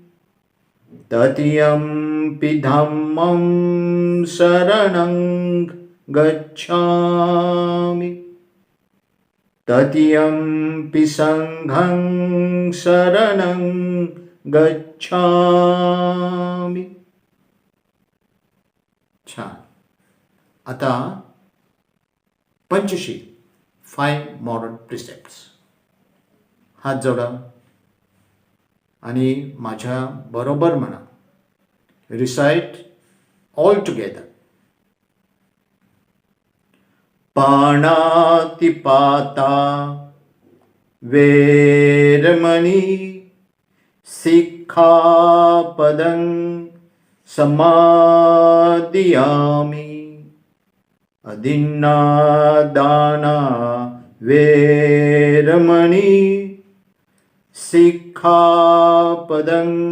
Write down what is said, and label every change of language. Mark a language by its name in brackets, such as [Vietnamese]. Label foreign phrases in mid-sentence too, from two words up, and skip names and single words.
[Pali] तृतीयंपि धम्मं शरणं गच्छामि. तृतीयंपि संघं शरणं गच्छामि. [Marathi] छान. आता पंचशील 5 [English] moral precepts. [Marathi] हात जोडा आणि माझ्या बरोबर म्हणा. [English] recite all together. [Pali] पाणातिपाता वेरमणि सिक्खापदं समादियामि अदिन्नादाना वेरमणि सिक्खापदं